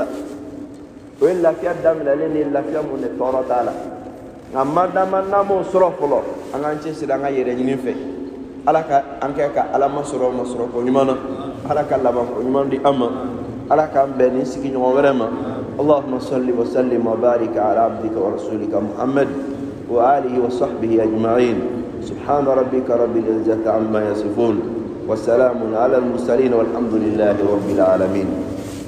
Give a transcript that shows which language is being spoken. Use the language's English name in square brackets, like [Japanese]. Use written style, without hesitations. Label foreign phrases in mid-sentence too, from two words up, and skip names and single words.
[Bambara] o ye lafiya daminɛlen ni lafiya mun de tɔɔrɔ t'a la nka madama n'an m'o sɔrɔ fɔlɔ an k'an cɛsiri an ka yɛrɛ ɲini fɛ ala ka an kɛ ka ala masɔrɔ masɔrɔko ɲuman na ala ka labanko ɲuman di an ma ala k'an bɛn ni sigiɲɔgɔn wɛrɛ ma [Arabic] اللهم صل وسلم وبارك على عبدك ورسولك محمد وآله وصحبه أجمعين سبحان ربك رب العزة عما يصفون وسلام على المرسلين والحمد لله رب العالمين